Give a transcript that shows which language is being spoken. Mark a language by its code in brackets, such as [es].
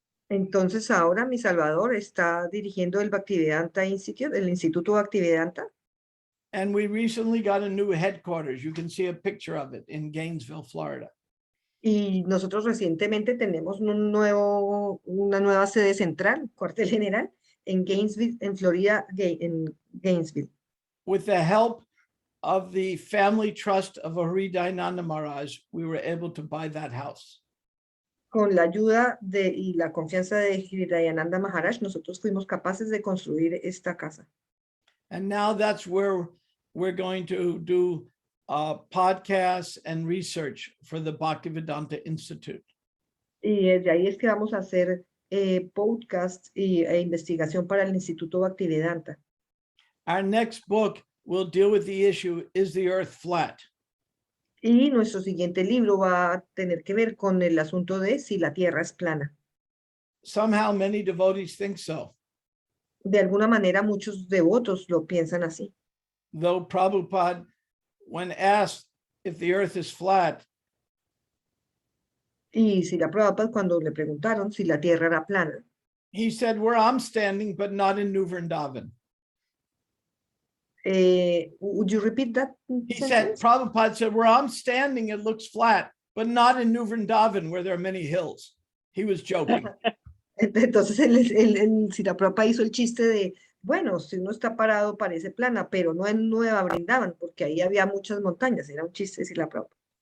[es] Entonces ahora mi Salvador está dirigiendo el Bhaktivedanta Institute, el Instituto Bhaktivedanta. [en] And we recently got a new headquarters. You can see a picture of it in Gainesville, Florida. [es] Y nosotros recientemente tenemos una nueva sede central, cuartel general, en Gainesville, en Florida, en Gainesville. [en] With the help of the family trust of Hridayananda Maharaj, we were able to buy that house. [es] Con la ayuda y la confianza de Hridayananda Maharaj, nosotros fuimos capaces de construir esta casa. [en] And now that's where we're going to do podcasts and research for the Bhaktivedanta Institute. [es] Y desde ahí es que vamos a hacer podcast e investigación para el Instituto Bhaktivedanta. [en] Our next book will deal with the issue, is the earth flat? [es] Y nuestro siguiente libro va a tener que ver con el asunto de si la Tierra es plana. [en] Somehow many devotees think so, [es] De alguna manera muchos devotos lo piensan así. [en] though Prabhupada, when asked if the earth is flat, [es] Y si la Prabhupada, cuando le preguntaron si la Tierra era plana, [en] he said, where I'm standing, but not in New Vrindavan. would you repeat that He said, sentence? Prabhupada said, where I'm standing, it looks flat, but not in New Vrindavan, where there are many hills. He was joking. [es] Entonces Srila Prabhupada hizo el chiste de, bueno, si uno está parado parece plana, pero no en Nueva Brindavan, porque ahí había muchas montañas, era un chiste de Srila Prabhupada.